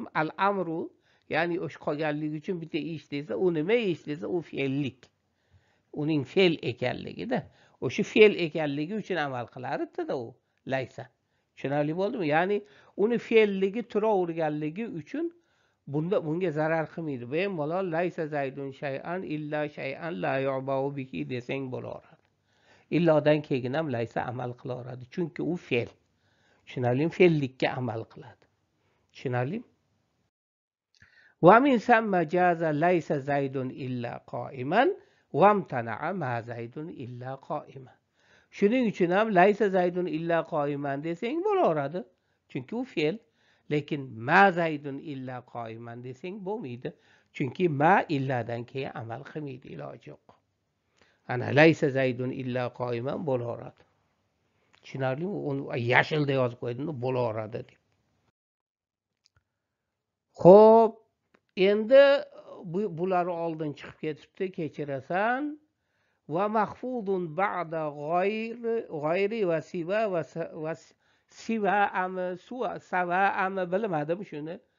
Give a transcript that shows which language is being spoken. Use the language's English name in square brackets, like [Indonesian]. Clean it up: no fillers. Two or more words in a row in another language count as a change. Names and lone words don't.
[Arabic] الأمر, [Uzbek] ya'ni o'sha qolganligi uchun bitta ish desa, u nima ish desa, u fe'llik. Uning fe'l ekanligida, o'sha fe'l ekanligi uchun amal qilardi-da u laysa. Tushunarli bo'ldimi? Ya'ni uni fe'lligi turaverganligi uchun bunga zarar qilmaydi. Bemalol [Arabic] ليس زيد شيئا إلا شيئا لا يعبأ به [Uzbek] desang bo'laveradi. Illodan keyin ham laysa amal qilaveradi. Chunki u fe'l. Tushunarlimi? Fe'llikka amal qiladi. Tushunarlimi? [Arabic] ومن ثم جاز ليس زيد إلا قائما وامتنع ما زيد إلا قائما. [Uzbek] Shuning uchun ham [Arabic] ليس زيد إلا قائما [Uzbek] desang bo'laveradi. Chunki u fe'l. lekin [Arabic] ما زيد إلا قائما [Uzbek] desang bo'lmaydi. Chunki ma illadan keyin amal qilmaydi, iloji yo'q. Ana [Arabic] ليس زيد إلا قائما [Uzbek] bo'laveradi. Tushunarlimi? Uni yashilda yozib qo'ydim, bo'laveradi deb. Xo'p, endi bular oldin chiqib ketibdi, kechirasan. [Arabic] ومخفوض بعد غير وسوى وسوى [Uzbek] ami sava ami bilmadim shuni.